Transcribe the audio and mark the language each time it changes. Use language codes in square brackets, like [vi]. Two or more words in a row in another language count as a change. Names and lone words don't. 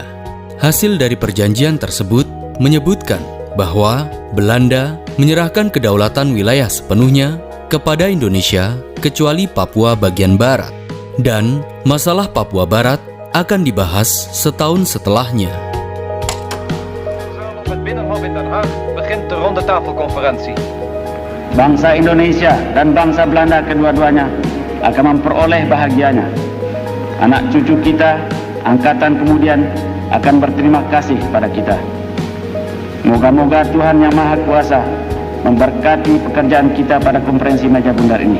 [id] Hasil dari perjanjian tersebut menyebutkan bahwa Belanda menyerahkan kedaulatan wilayah sepenuhnya kepada Indonesia kecuali Papua bagian barat, dan masalah Papua Barat akan dibahas setahun setelahnya. [nl] Het Binnenhof in Den Haag begint de rondetafelconferentie. [id] Bangsa Indonesia dan bangsa Belanda kedua-duanya akan memperoleh bahagianya. Anak cucu kita, angkatan kemudian akan berterima kasih pada kita. Moga-moga Tuhan Yang Maha Kuasa memberkati pekerjaan kita pada konferensi Meja Bundar ini.